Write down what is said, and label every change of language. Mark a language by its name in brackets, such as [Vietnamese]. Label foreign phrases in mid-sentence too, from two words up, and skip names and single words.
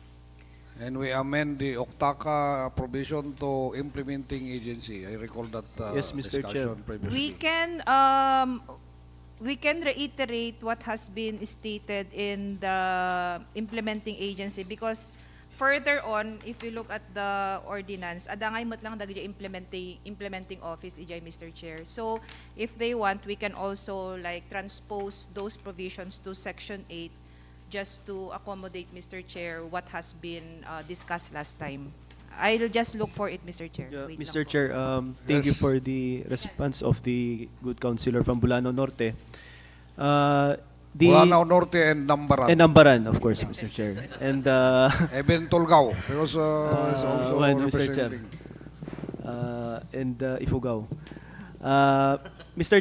[English] And we amend the OCTACA provision to implementing agency. I recall that Yes, Mr. Chair. discussion previously. We can reiterate what has been stated in the implementing agency, because further on, if you look at the ordinance, [Iloko] adangay mo't lang dagiti implementing office ijay, [English] Mr. Chair. So if they want, we can also like transpose those provisions to Section 8 just to accommodate, Mr. Chair, what has been discussed last time. I'll just look for it, Mr. Chair. Yeah, Wait Mr. [Filipino] lang po. [English] Chair, thank you Yes. for the response of the good councilor from Bulano Norte. Bulanao Norte and Nambaran. And Nambaran, of course, Mr. Chair. And Eben Tolgao, because is also one, Mr. Chair. representing. And Ifugao. Mr.